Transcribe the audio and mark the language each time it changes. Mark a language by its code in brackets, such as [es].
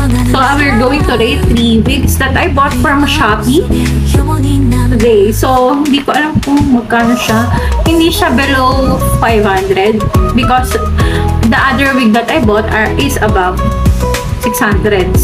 [en] So we're going to rate 3 wigs that I bought from Shopee today. [tl] So hindi ko alam kung magkano siya. Hindi siya [en] below 500 because the other wig that I bought is above 600.